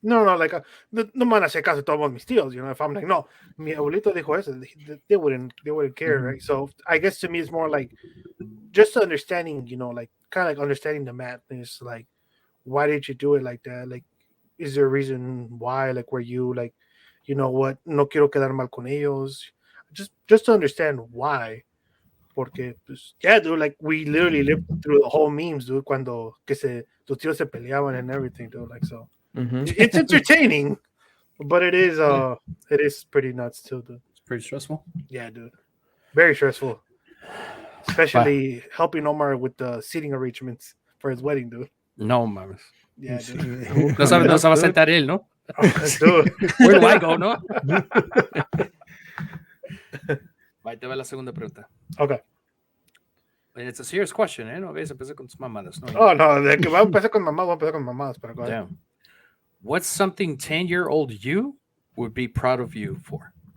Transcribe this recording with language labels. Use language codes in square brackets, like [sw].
[es] no, like no me van a hacer caso todos mis tíos. [en] If I'm like, no, [es] mi abuelito dijo eso, [en] they wouldn't care, right? So I guess to me it's more like just understanding, like kind of like understanding the madness, like why did you do it like that? Like, is there a reason why? Like, were you like, what? [es] No quiero quedar mal con ellos. [en] Just to understand why. [es] Porque, pues, [en] yeah, dude, like we literally lived through the whole memes, dude, [es] cuando tus tíos se peleaban [en] and everything, dude. Like, so it's entertaining, but it is pretty nuts too, dude. It's pretty stressful. Yeah, dude, very stressful, especially helping Omar with the seating arrangements for his wedding, dude. [es] No mames. [en] Yeah, dude. [es] No se va a sentar él, ¿no? [en] Dude. Where do I go, no? [es] Ahí te va la segunda pregunta. [en] Okay. And it's a serious question, ¿eh? [es] No vayas a empezar con tus mamadas. No, Oh, no, de que va a empezar con mamá, voy a empezar con mamadas, pero [en] go ahead. Damn. What's something 10-year-old you would be proud of you for?